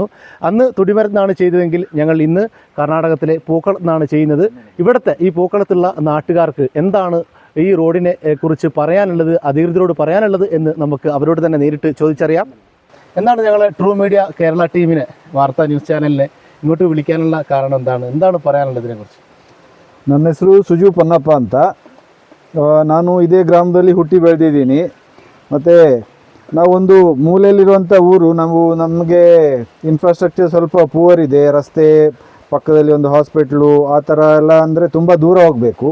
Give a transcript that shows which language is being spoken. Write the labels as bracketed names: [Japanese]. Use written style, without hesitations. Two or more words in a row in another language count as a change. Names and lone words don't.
[Malayalam] അന്ന് തൊടിമരത്താണ് ചെയ്തതെങ്കിൽ ഞങ്ങൾ ഇന്ന് കർണാടകത്തിലെ പൂക്കളത്താണ് ചെയ്യുന്നത്. ഇവിടുത്തെ ഈ പൂക്കളത്തുള്ള നാട്ടുകാർക്ക് എന്താണ് ഈ റോഡിനെ കുറിച്ച് പറയാനുള്ളത്, അധികൃതരോട് പറയാനുള്ളത് എന്ന് നമുക്ക് അവരോട് തന്നെ നേരിട്ട് ചോദിച്ചറിയാം. എന്താണ് ഞങ്ങൾ ട്രൂ മീഡിയ കേരള ടീമിനെ, വാർത്താ ന്യൂസ് ചാനലിനെ ഇങ്ങോട്ട് വിളിക്കാനുള്ള കാരണം എന്താണ് പറയാനുള്ളത് ഇതിനെക്കുറിച്ച്? [Kannada] ನನ್ನ ಹೆಸರು ಸುಜು ಪೊನ್ನಪ್ಪ ಅಂತ. ನಾನು ಇದೇ ಗ್ರಾಮದಲ್ಲಿ ಹುಟ್ಟಿ ಬೆಳೆದಿದ್ದೀನಿ. ಮತ್ತು ನಾವೊಂದು ಮೂಲೆಯಲ್ಲಿರುವಂಥ ಊರು. ನಮಗೆ ಇನ್ಫ್ರಾಸ್ಟ್ರಕ್ಚರ್ ಸ್ವಲ್ಪ ಪೂವರ್ ಇದೆ. ರಸ್ತೆ ಪಕ್ಕದಲ್ಲಿ ಒಂದು ಹಾಸ್ಪಿಟ್ಲು ಆ ಥರ ಎಲ್ಲ ಅಂದರೆ ತುಂಬ ದೂರ ಹೋಗಬೇಕು.